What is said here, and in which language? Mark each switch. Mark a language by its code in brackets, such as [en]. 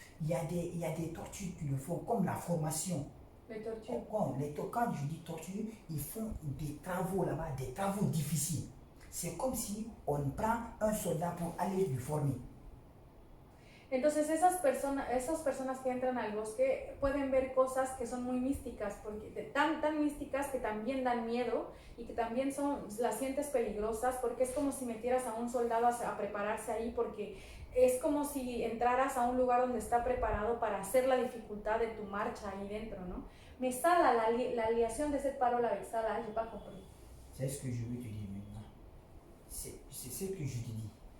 [fr] Il y a des tortures qui le font, comme la formation. Les tortures. Quand je dis torture, ils font des travaux là-bas, des travaux difficiles. C'est comme si on prend un soldat pour aller le former. [es] Entonces esas personas que entran al bosque pueden ver cosas que son muy místicas, porque tan místicas que también dan miedo y que también las sientes peligrosas, porque es como si metieras a un soldado a prepararse ahí, porque es como si entraras a un lugar donde está preparado para hacer la dificultad de tu marcha ahí dentro, ¿no? [fr] Mais ça, la liaison de cette parole avec ça, là, j'ai pas compris. C'est ce que je veux te dire maintenant. C'est ce que je te dis.